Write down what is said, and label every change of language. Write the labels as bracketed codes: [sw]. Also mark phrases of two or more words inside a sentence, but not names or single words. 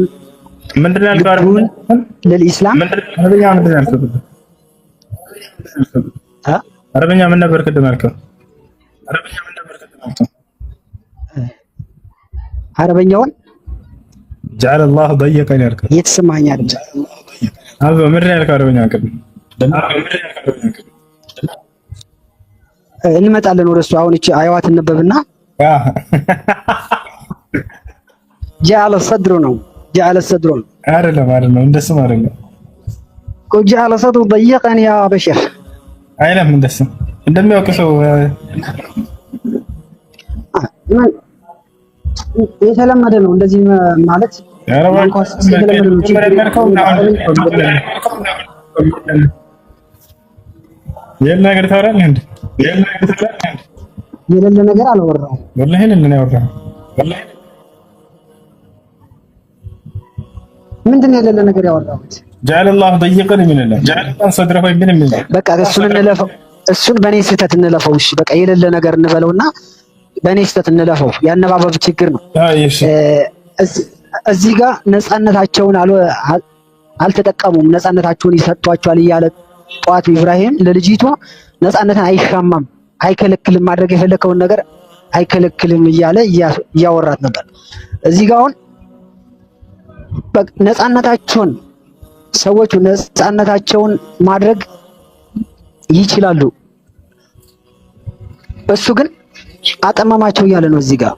[am] ምንድን ነው ያልከው? ለልኢስላም አረበኛ ምን ነበር ቅድም ያልከው? አረበኛውን [ar] جعل الله ضيقا ያልከው [am] እየተሰማኝ አይደል? አዎ ምንድን ነው ያልከው? አረበኛ ቅድም እንመጣለን ወደሱ። አሁን እቺ አያዋት ነበብና [ar] جعل الصدر [am] ነው [ar] جعل الصدر [am] አይደለም እንደሱ አይደለም። [ar] جعل الصدر ضيقا يا بشر [am] አይደለም እንደሱ እንደሚያውቅ ሰው የተለመደ ነው እንደዚህ ማለት የሌለ ነገር ታወራለህ እንዴ? የሌለ ነገር አላወራሁም። ወላሂ የሌለ ነው ያወራኸው። ምንድን ነው የሌለ ነገር ያወራሁት? [ar] جعل الله ضيقا من الله جعل الله صدره من الله [am] በቃ እሱን እንለፈው፣ እሱን በኔ ስህተት እንለፈው። እሺ በቃ የሌለ ነገር እንበለውና በኔ ስህተት እንለፈው። ያነባበብ ችግር ነው። እዚህ ጋር ነፃነታቸውን አልተጠቀሙም። ነፃነታቸውን ይሰጧቸዋል እያለ ጧቱ ኢብራሂም ለልጅቷ ነፃነትን አይሻማም፣ አይከለክልም፣ ማድረግ የፈለከውን ነገር አይከለክልም እያለ እያወራት ነበር። እዚህ ጋር አሁን ነፃነታቸውን ሰዎቹ ነፃነታቸውን ማድረግ ይችላሉ። እሱ ግን አጠማማቸው እያለ ነው እዚህ ጋር።